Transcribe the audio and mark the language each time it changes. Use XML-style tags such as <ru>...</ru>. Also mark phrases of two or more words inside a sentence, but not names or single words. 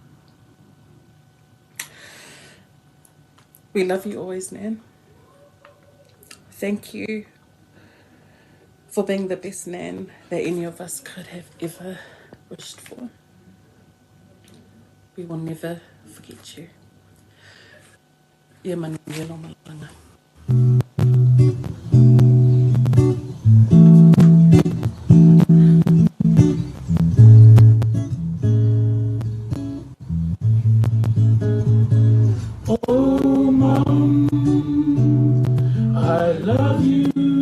<en>We love you always, Nan. Thank you for being the best Nan that any of us could have ever wished for. We will never forget you. Ia mani yelo malanga. Oh, Mom, I love you.</en>